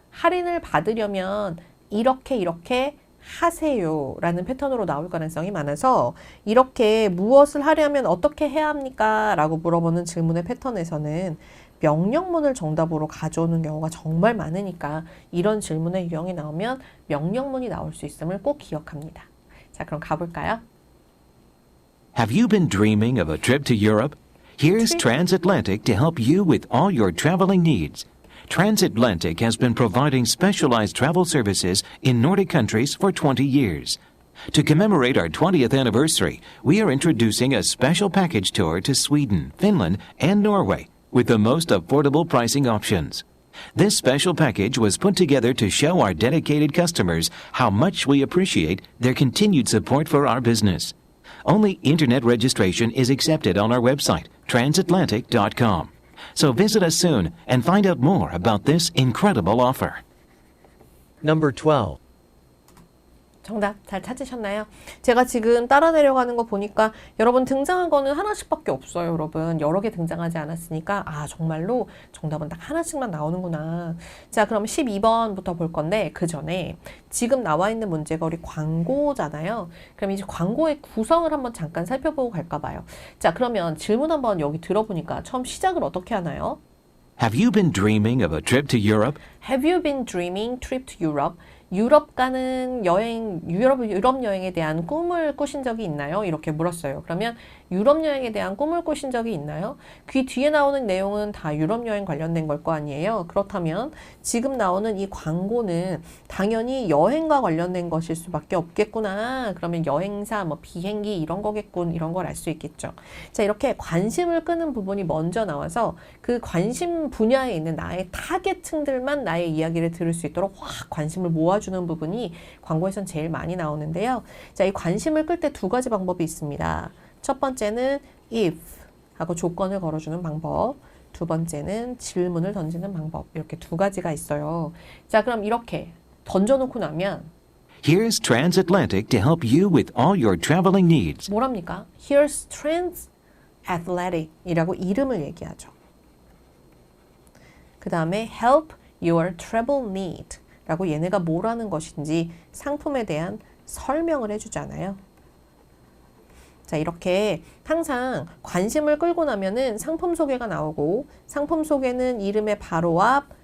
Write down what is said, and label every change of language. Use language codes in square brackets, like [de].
[ko] 할인을 받으려면 이렇게 하세요 라는 패턴으로 나올 가능성이 많아서, 이렇게 무엇을 하려면 어떻게 해야 합니까? 라고 물어보는 질문의 패턴에서는 명령문을 정답으로 가져오는 경우가 정말 많으니까 이런 질문의 유형이 나오면 명령문이 나올 수 있음을 꼭 기억합니다. 자, 그럼 가볼까요? [en] Have you been dreaming of a trip to Europe? Here's Transatlantic to help you with all your traveling needs. Transatlantic has been providing specialized travel services in Nordic countries for 20 years. To commemorate our 20th anniversary, we are introducing a special package tour to Sweden, Finland, and Norway with the most affordable pricing options. This special package was put together to show our dedicated customers how much we appreciate their continued support for our business. Only internet registration is accepted on our website, transatlantic.com. So visit us soon and find out more about this incredible offer. Number 12. [ko] 정답 잘 찾으셨나요? 제가 지금 따라 내려가는 거 보니까 여러분 등장한 거는 하나씩밖에 없어요. 여러분 여러 개 등장하지 않았으니까 정말로 정답은 딱 하나씩만 나오는구나. 자, 그럼 12번부터 볼 건데 그 전에 지금 나와 있는 문제가 우리 광고잖아요. 그럼 이제 광고의 구성을 한번 잠깐 살펴보고 갈까 봐요. 자, 그러면 질문 한번 여기 들어보니까 처음 시작을 어떻게 하나요? [en] Have you been dreaming of a trip to Europe? Have you been dreaming trip to Europe? [ko] 유럽 가는 여행, 유럽 여행에 대한 꿈을 꾸신 적이 있나요? 이렇게 물었어요. 그러면 유럽 여행에 대한 꿈을 꾸신 적이 있나요? 귀 뒤에 나오는 내용은 다 유럽 여행 관련된 걸 거 아니에요? 그렇다면 지금 나오는 이 광고는 당연히 여행과 관련된 것일 수밖에 없겠구나. 그러면 여행사, 비행기 이런 거겠군. 이런 걸 알 수 있겠죠. 자, 이렇게 관심을 끄는 부분이 먼저 나와서 그 관심 분야에 있는 나의 타겟층들만 나의 이야기를 들을 수 있도록 확 관심을 모아주는 부분이 광고에선 제일 많이 나오는데요. 자, 이 관심을 끌 때 두 가지 방법이 있습니다. 첫 번째는 if 하고 조건을 걸어주는 방법, 두 번째는 질문을 던지는 방법, 이렇게 두 가지가 있어요. 자, 그럼 이렇게 던져놓고 나면 [en] Here's Transatlantic to help you with all your traveling needs. [ko] 뭐랍니까? [en] Here's Transatlantic [ko] 이라고 이름을 얘기하죠. 그 다음에 [en] help your travel need [ko] 라고 얘네가 뭐라는 것인지 상품에 대한 설명을 해주잖아요. 자, 이렇게 항상 관심을 끌고 나면은 상품 소개가 나오고, 상품 소개는 이름의 바로 앞